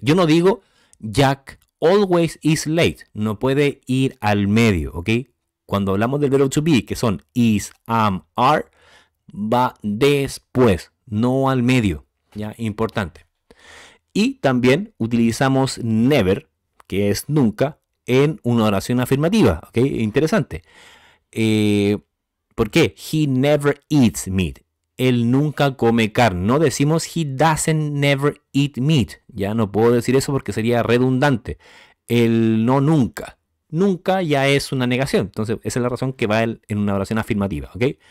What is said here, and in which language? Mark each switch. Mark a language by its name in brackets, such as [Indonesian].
[Spanish] Yo no digo [English] Jack always is late. [Spanish] No puede ir al medio, ¿ok? Cuando hablamos del verbo to be, que son is, am, are, va después, no al medio. ¿Ya? Importante. Y también utilizamos never, que es nunca, en una oración afirmativa. ¿Ok? Interesante. ¿Por qué? [English] He never eats meat. [Spanish] Él nunca come carne. No decimos [English] he doesn't never eat meat. [Spanish] Ya no puedo decir eso porque sería redundante. El no nunca. Nunca ya es una negación. Entonces, esa es la razón que va en una oración afirmativa. ¿Ok?